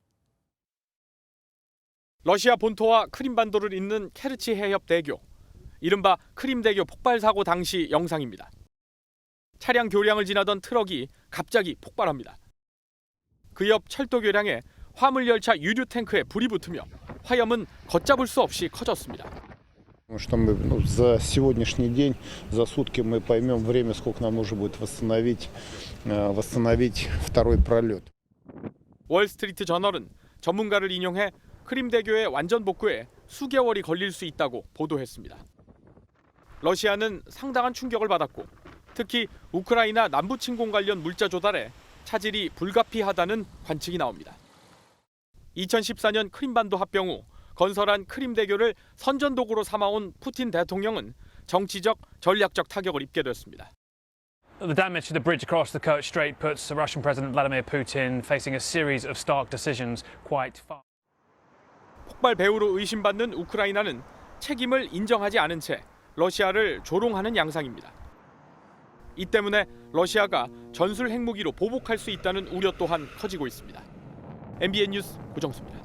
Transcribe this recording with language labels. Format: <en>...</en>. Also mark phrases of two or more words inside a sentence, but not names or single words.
<ko>러시아 본토와 크림반도를 잇는 케르치 해협 대교, 이른바 크림대교 폭발 사고 당시 영상입니다. 차량 교량을 지나던 트럭이 갑자기 폭발합니다. 그 옆 철도 교량에 화물열차 유류 탱크에 불이 붙으며 화염은 걷잡을 수 없이 커졌습니다.</ko> <ru>Что мы за сегодняшний день, за сутки мы поймем время, сколько нам нужно будет восстановить второй пролет.</ru> <ko>월스트리트 저널은 전문가를 인용해 크림대교의 완전 복구에 수개월이 걸릴 수 있다고 보도했습니다. 러시아는 상당한 충격을 받았고 특히 우크라이나 남부 침공 관련 물자 조달에 차질이 불가피하다는 관측이 나옵니다. 2014년 크림반도 합병 후 건설한 크림대교를 선전도구로 삼아온 푸틴 대통령은 정치적, 전략적 타격을 입게 됐습니다.</ko> <en>The damage to the bridge across the Kerch Strait puts Russian President Vladimir Putin facing a series of stark decisions quite fast.</en> <ko>폭발 배후로 의심받는 우크라이나는 책임을 인정하지 않은 채 러시아를 조롱하는 양상입니다. 이 때문에 러시아가 전술 핵무기로 보복할 수 있다는 우려 또한 커지고 있습니다. MBN 뉴스 고정수입니다.</ko>